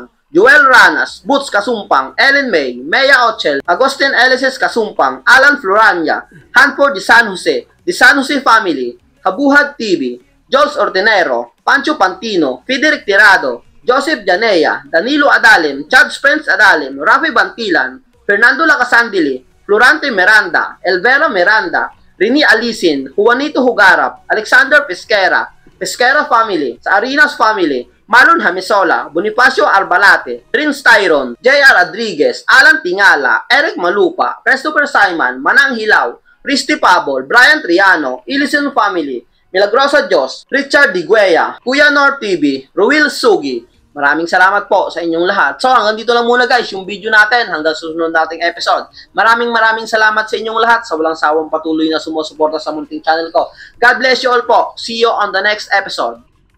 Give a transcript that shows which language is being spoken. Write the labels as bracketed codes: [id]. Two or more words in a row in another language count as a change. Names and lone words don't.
[tl] Joel Ranas, Boots Kasumpang, Ellen May, Mea Ochel, Agustin Elises Kasumpang, Alan Florania, Hanford de San Jose Family, Kabuhad TV, Jules Ordinero, Pancho Pantino, Federic Tirado, Joseph Janea, Danilo Adalim, Chad Spence Adalim, Rafi Bantilan, Fernando Lacasandili, Florante Miranda, Elvera Miranda, Rini Alisin, Juanito Hugarap, Alexander Pesquera, Pesquera Family, sa Arinas Family, Marlon Hamisola, Bonifacio Arbalate, Prince Tyron, J.R. Rodriguez, Alan Tingala, Eric Malupa, Christopher Simon, Manang Hilaw, Risty Pabol, Brian Triano, Ilison Family, Milagrosa Diyos, Richard Digueya, Kuya Nor TV, Ruel Sugi. Maraming salamat po sa inyong lahat. So hanggang dito lang muna guys yung video natin hanggang susunod nating episode. Maraming salamat sa inyong lahat sa walang sawang patuloy na sumusuporta sa munting channel ko. [en] God bless you all po. See you on the next episode.